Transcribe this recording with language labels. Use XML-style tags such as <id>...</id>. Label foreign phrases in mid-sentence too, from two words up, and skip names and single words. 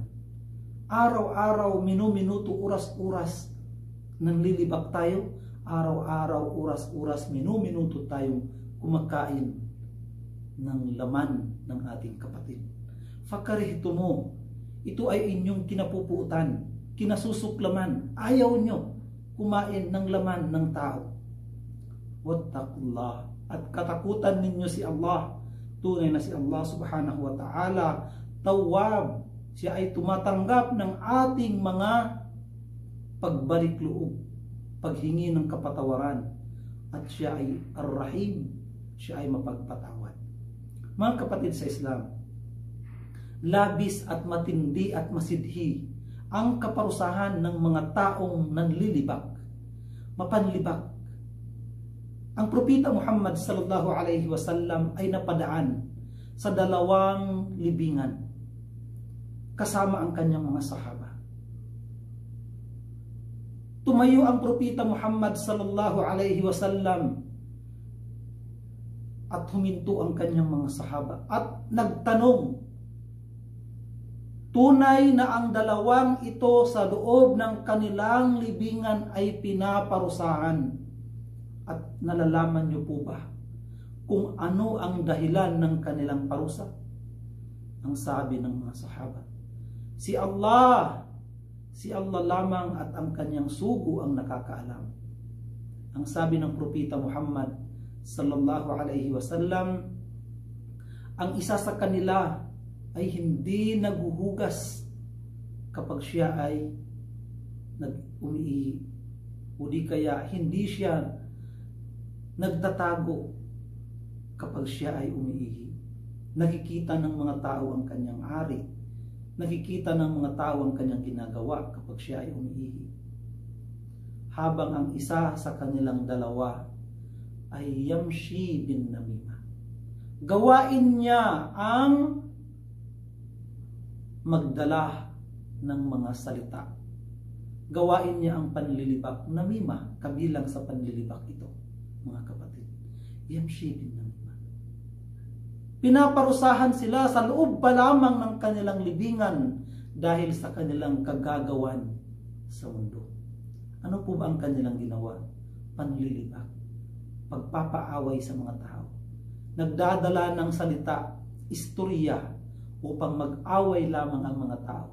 <tl>Araw-araw, minuto, oras-oras nanlilibak tayo, araw-araw, oras-oras, minuto tayong kumakain ng laman ng ating kapatid.</tl> <ar>فكرهتموه,</ar> <tl>ito ay inyong kinapupuutan, kinasusuklaman. Ayaw nyo kumain ng laman ng tao. Wattaqullah, at katakutan ninyo si Allah. Tunay na si Allah</tl> <ar>سبحانه وتعالى,</ar> <tl>tawwab. Siya ay tumatanggap ng ating mga pagbalik loob, paghingi ng kapatawaran. At siya ay ar-Rahim, siya ay mapagpatawad. Mga kapatid sa Islam, labis at matindi at masidhi ang kaparusahan ng mga taong nanlilibak, mapanlibak. Ang propeta Muhammad</tl> <ar>صلى الله عليه وسلم</ar> <tl>ay napadaan sa 2 libingan kasama ang kanyang mga sahaba. Tumayo ang propeta Muhammad</tl> <ar>صلى الله عليه وسلم</ar> <tl>at huminto ang kanyang mga sahaba at nagtanong, tunay na ang 2 ito sa loob ng kanilang libingan ay pinaparusahan, at nalalaman niyo po ba kung ano ang dahilan ng kanilang parusa? Ang sabi ng mga sahaba, si Allah lamang at ang kanyang sugo ang nakakaalam. Ang sabi ng propeta Muhammad</tl> <ar>صلى الله عليه وسلم,</ar> <tl>ang isa sa kanila ay hindi naghuhugas kapag siya ay umiihi, o di kaya hindi siya nagtatago kapag siya ay umiihi. Nakikita ng mga tao ang kanyang ari, nakikita ng mga tao ang kanyang ginagawa kapag siya ay umiihi. Habang ang isa sa kanilang 2 ay</tl> <ar>يمشي بالنميمة,</ar> <tl>gawain niya ang magdala ng mga salita, gawain niya ang panlilibak. Namima, kabilang sa panlilibak ito, mga kapatid.</tl> <ar>يمشي بالنميمة.</ar> <tl>Pinaparusahan sila sa loob pa lamang ng kanilang libingan dahil sa kanilang kagagawan sa mundo. Ano po ba ang kanilang ginawa? Panlilibak, pagpapaaway sa mga tao, nagdadala ng salita, istorya, upang mag-away lamang ang mga tao.</tl>